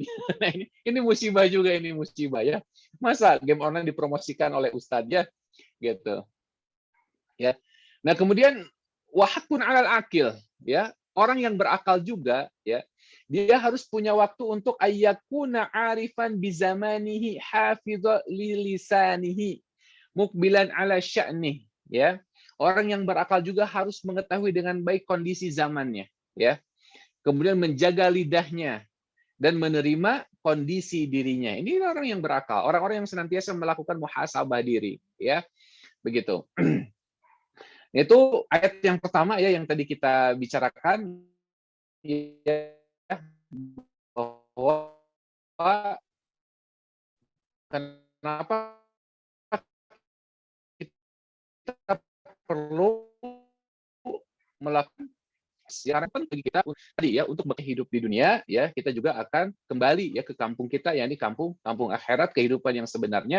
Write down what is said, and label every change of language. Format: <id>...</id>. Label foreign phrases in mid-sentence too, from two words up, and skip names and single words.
<id>Nah, ini musibah juga, ini musibah ya. Masa</id> <en>game online</en> <id>dipromosikan oleh ustadz ya, gitu. Ya. Nah, kemudian</id> <ar>وحق على العاقل</ar> <id>ya, orang yang berakal juga ya, dia harus punya waktu untuk</id> <ar>أن يكون عارفا بزمانه حافظا للسانه مقبلا على شأنه</ar> <id>ya. Orang yang berakal juga harus mengetahui dengan baik kondisi zamannya ya. Kemudian menjaga lidahnya dan menerima kondisi dirinya. Ini orang yang berakal, orang-orang yang senantiasa melakukan muhasabah diri ya. Begitu. Itu ayat yang pertama ya yang tadi kita bicarakan ya, bahwa kenapa kita perlu melakukan yang penting bagi kita tadi ya untuk hidup di dunia ya, kita juga akan kembali ya ke kampung kita, yakni kampung akhirat, kehidupan yang sebenarnya.</id>